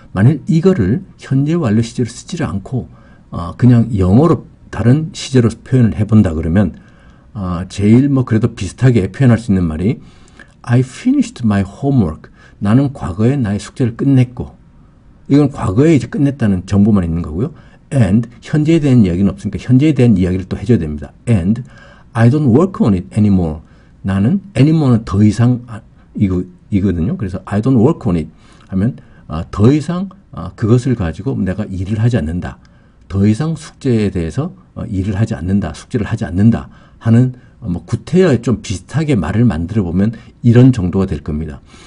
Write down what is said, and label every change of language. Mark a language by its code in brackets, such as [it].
[ko] 만일 이거를 현재 완료 시제로 쓰지를 않고 그냥 영어로 다른 시제로 표현을 해본다 그러면 제일 뭐 그래도 비슷하게 표현할 수 있는 말이 [en] I finished my homework. [ko] 나는 과거에 나의 숙제를 끝냈고 이건 과거에 이제 끝냈다는 정보만 있는 거고요. And 현재에 대한 이야기는 없으니까 현재에 대한 이야기를 또 해줘야 됩니다. [en] And I don't work on it anymore. [ko] 나는 anymore는 더 이상 이거든요. 그래서 [en] I don't work on it [ko] 하면 더 이상 그것을 가지고 내가 일을 하지 않는다. 더 이상 숙제에 대해서 일을 하지 않는다. 숙제를 하지 않는다 하는 뭐 구태여에 좀 비슷하게 말을 만들어 보면 이런 정도가 될 겁니다.